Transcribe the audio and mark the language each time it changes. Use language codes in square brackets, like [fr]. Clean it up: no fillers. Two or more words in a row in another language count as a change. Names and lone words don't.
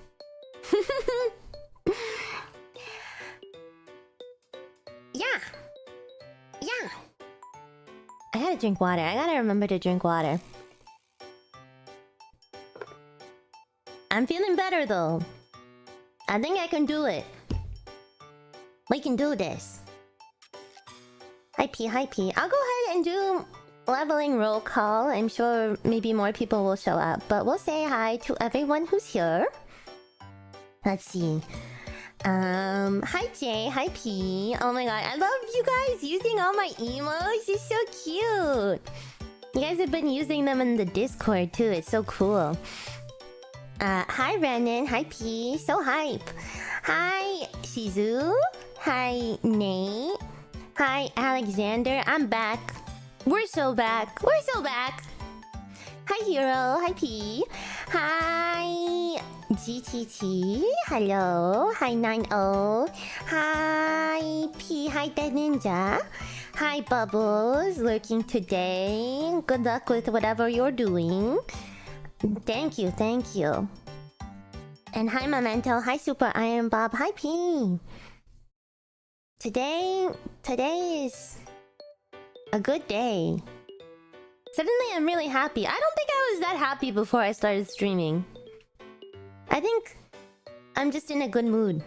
[en] Yeah. I gotta drink water. I gotta remember to drink water. I'm feeling better though. I think I can do it. We can do this. Hi P, hi P. I'll go ahead and do leveling roll call. I'm sure maybe more people will show up, but we'll say hi to everyone who's here. Let's see. Hi Jay, hi P. Oh my god, I love you guys using all my emotes. It's so cute. You guys have been using them in the Discord too. It's so cool. Hi Renan, hi P. So hype. Hi Shizu. Hi Nate. Hi Alexander. I'm back. We're so back. We're so back. Hi Hero. Hi P. Hi GTT. Hello. Hi 90. Hi P. Hi Dead Ninja. Hi Bubbles. Lurking today. Good luck with whatever you're doing. Thank you. Thank you. And hi Memento. Hi Super Iron Bob. Hi P. Today is a good day. Suddenly I'm really happy. I don't think I was that happy before I started streaming. I think I'm just in a good mood.